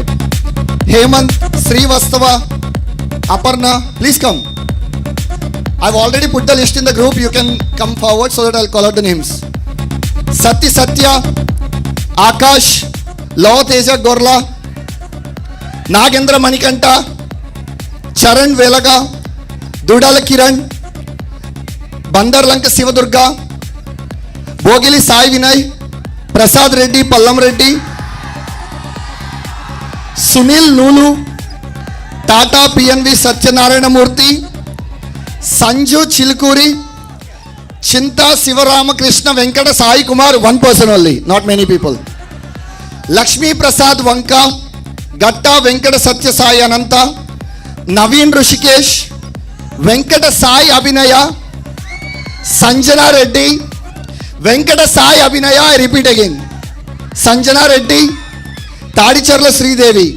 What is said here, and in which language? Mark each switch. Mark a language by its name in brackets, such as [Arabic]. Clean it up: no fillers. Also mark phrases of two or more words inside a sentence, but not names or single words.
[English] Hemant, Srivastava, Aparna, please come. I've already put the list in the group. You can come forward so that I'll call out the names. Satya Satya, Akash, Lao Teja Gorla, Nagendra Manikanta, Charan Velaga, Dudala Kiran, Bandarlanka Sivadurga, Bogili Sai Vinay, Prasad Reddy, Pallam Reddy, Sunil Lulu, Tata PNV Satyanarayana Murthy, Sanju Chilkuri, Chinta Sivarama Krishna Venkata Sai Kumar, one person only, not many people. Lakshmi Prasad Vanka, Gatta Venkata Satya Sai Ananta, Naveen Rushikesh, Venkata Sai Abhinaya, Sanjana Reddy, Venkata Sai Abhinaya, I repeat again. Sanjana Reddy, Tadicharla Sridevi.